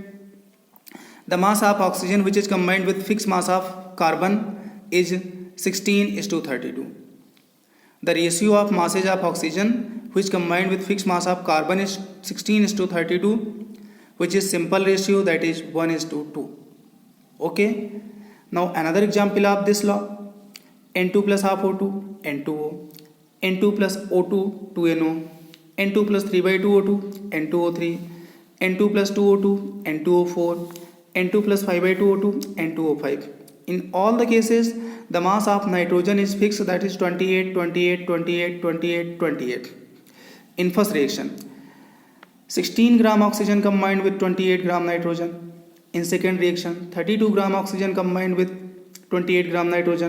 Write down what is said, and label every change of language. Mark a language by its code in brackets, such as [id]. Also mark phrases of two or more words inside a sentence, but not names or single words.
[en] The mass of oxygen which is combined with fixed mass of carbon is 16:32. The ratio of masses of oxygen which combined with fixed mass of carbon is 16:32, which is simple ratio, that is 1:2. Okay. Now another example of this law: N2 plus half O2 N2O, N2 plus O2 2NO, N2 plus 3/2 O2 N2O3, N2 plus 2O2 N2O4, N2 plus 5/2 O2 N2O5. In all the cases, the mass of nitrogen is fixed, that is 28, 28, 28, 28, 28. In first reaction, 16 gram oxygen combined with 28 gram nitrogen. In second reaction, 32 gram oxygen combined with 28 gram nitrogen.